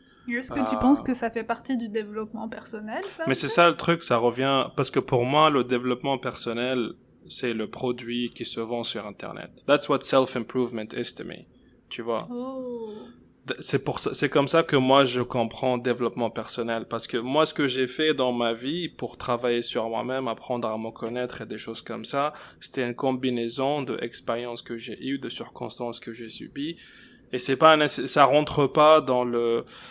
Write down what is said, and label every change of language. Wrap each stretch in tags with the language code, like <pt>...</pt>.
<fr>Est-ce que tu penses que ça fait partie du développement personnel, ça Mais aussi? c'est ça le truc, ça revient, parce que pour moi, le développement personnel, c'est le produit qui se vend sur Internet.</fr> <en>That's what self-improvement is to me.</en> <fr>Tu vois? Oh. C'est comme ça que moi je comprends développement personnel, parce que moi ce que j'ai fait dans ma vie pour travailler sur moi-même, apprendre à me connaître et des choses comme ça, c'était une combinaison de expériences que j'ai eues, de circonstances que j'ai subies, et c'est pas ça rentre pas dans le</fr>